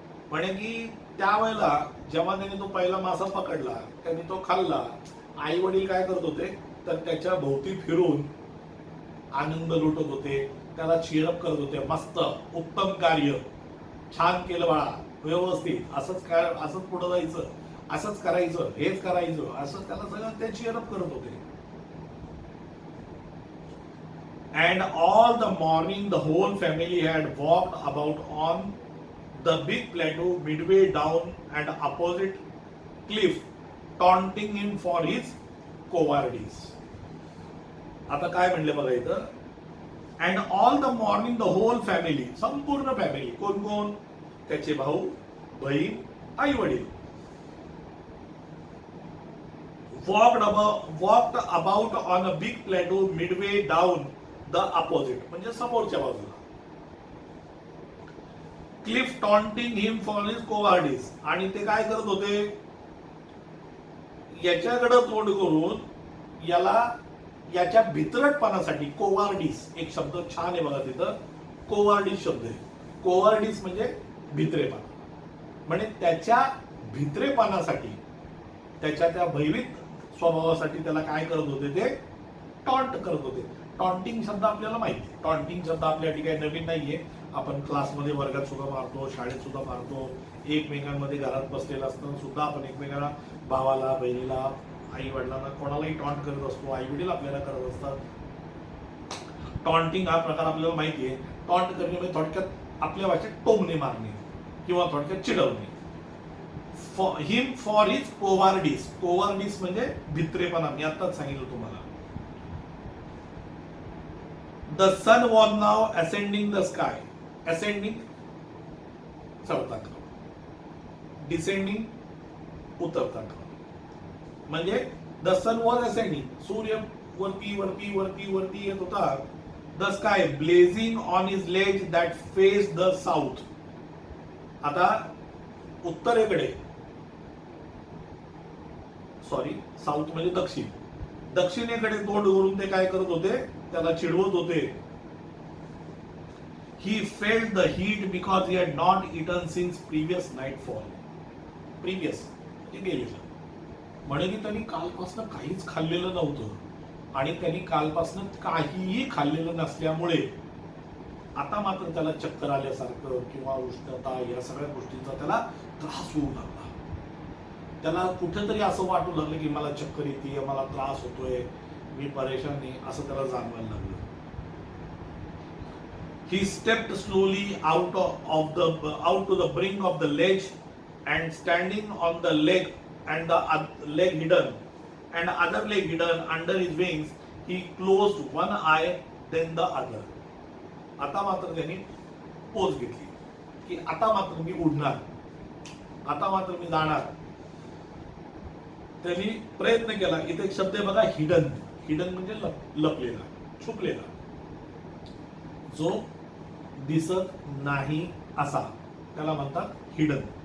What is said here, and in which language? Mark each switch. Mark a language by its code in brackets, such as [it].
[mr] म्हणे की त्यावेळेला जेव्हा त्याने तो पहिला मासा पकडला, त्यांनी तो खाल्ला, आई वडील काय करत होते तर त्याच्या भोवती फिरून आनंद लुटत होते, त्याला चीरअप करत होते. मस्त, उत्तम कार्य, छान केलं बाळा, व्यवस्थित, असंच पुढे जायचं, असंच करायचं, हेच करायचं, असं त्याला सगळं ते चीरअप करत होते. [en] And all the morning the whole family had walked about on the big plateau midway down and opposite cliff, taunting him for his cowardice. [mr] आता काय म्हणले बघा इथं, [en] and all the morning the whole family, [mr] संपूर्ण family, कोण कोण, त्याचे भाऊ, बहीण, आई वडील, [en] walked about on a big plateau midway down the opposite, [mr] म्हणजे समोरच्या बाजूला, [en] cliff, taunting him for his cowardice. [mr] आणि ते काय करत होते, याच्याकडे तोंड करून याला याच्या भित्रटपणासाठी, कोवार्डिस एक शब्द छान आहे बघा तिथं, कोवार्डिस शब्द आहे. कोवार्डिस म्हणजे भित्रेपणा, म्हणजे त्याच्या भित्रेपणासाठी, त्याच्या त्या भयभीत स्वभावासाठी त्याला काय करत होते, ते टॉन्ट करत होते. टॉन्टिंग शब्द आपल्याला माहिती आहे, टॉन्टिंग शब्द आपल्या ठिकाणी नवीन नाहीये, आपण क्लासमध्ये, वर्गात सुद्धा मारतो, शाळेत सुद्धा मारतो, एकमेकांमध्ये घरात बसलेला असताना सुद्धा आपण एकमेकांना, भावाला, बहिणीला, आई वडिलांना, कोणालाही टॉन्ट करत असतो, आई वडील आपल्याला करत असतात. टॉन्टिंग हा प्रकार आपल्याला माहिती आहे. टॉन्ट करणे म्हणजे थोडक्यात आपल्या भाषेत टोमणे मारणे किंवा थोडक्यात चिडवणे. [en] him for his cowardice, [mr] कोवार्डिस म्हणजे भित्रेपणा, मी आताच सांगितलं तुम्हाला. [en] The sun was now ascending the sky. Ascending [mr] चढताना, डिसेंडिंग उतरताना. म्हणजे [en] the sun was ascending, [mr] सूर्य वरती वरती वरती वरती येत होता. [en] The sky blazing on his ledge that face the south. [mr] आता उत्तरेकडे, सॉरी साऊथ म्हणजे दक्षिण, दक्षिणेकडे तोंड करून ते काय करत होते, त्याला चिडवत होते. [en] He felt the heat because he had not eaten since previous nightfall. [mr] Previous म्हणजे गेलेलं, म्हणजे की त्यांनी कालपासून काहीच खाल्लेलं नव्हतं आणि त्यांनी कालपासून काहीही खाल्लेलं नसल्यामुळे आता मात्र त्याला चक्कर आल्यासारखं किंवा उष्णता या सगळ्या गोष्टींचा त्याला त्रास होऊ लागला. त्याला कुठेतरी असं वाटू लागलं की मला चक्कर येते, मला त्रास होतोय, मी परेशान आहे, असं त्याला जाणवायला लागलं. [en] He stepped slowly out to the brink of the ledge, and standing on the leg and the leg hidden and other leg hidden under his wings, he closed one eye then the other. [mr] आता मात्र त्यांनी pose घेतली की आता मात्र मी उडणार, आता मात्र मी जाणार. त्यांनी प्रयत्न केला. इथे एक शब्द आहे बघा, हिडन. हिडन म्हणजे लपलेला, छुपलेला, जो दिसत नाही असा, त्याला म्हणतात हिडन.